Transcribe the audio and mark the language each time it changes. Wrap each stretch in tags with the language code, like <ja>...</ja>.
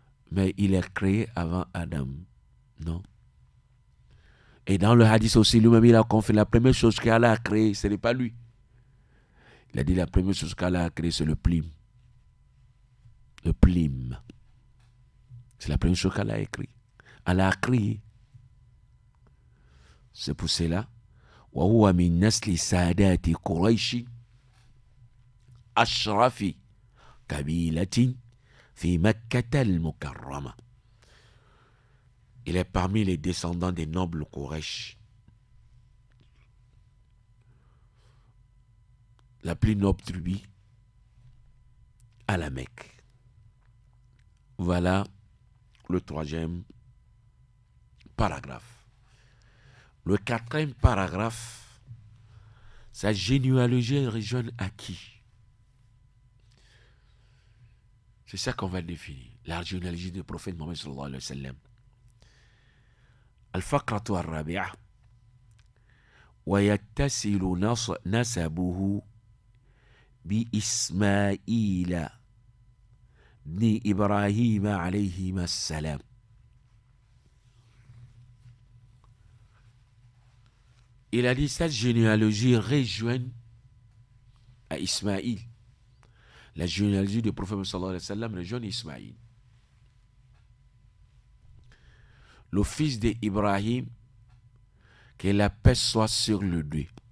<fr>Mais il est créé avant Adam. Non. Et dans le hadith aussi, lui-même, il a confirmé la première chose qu'Allah a créée, ce n'est pas lui. Il a dit la première chose qu'Allah a créée, c'est le plim. Le plim. C'est la première chose qu'Allah a écrit. Allah a créé. C'est pour cela.</fr> <ar>وهو من نسل سادات قريش أشرف قبيلة في مكة المكرمة.</ar> <fr>Il est parmi les descendants des nobles Quraysh. La plus noble tribu à la Mecque. Voilà le 3e paragraphe. Le 4e paragraphe, sa généalogie rejoint à qui? C'est ça qu'on va définir. La généalogie du prophète Mohammed sallallahu alayhi wa sallam.</fr> <ar>Al-Faqratu al-Rabi'a. ويتصل نسبه بإسماعيل بن إبراهيم عليهما السلام.</ar> <fr>Il a dit cette généalogie rejoint à Ismaïl. La généalogie du prophète sallallahu alayhi wa sallam rejoint Ismaïl. Le fils d'Ibrahim, que la paix soit sur le deux.</fr>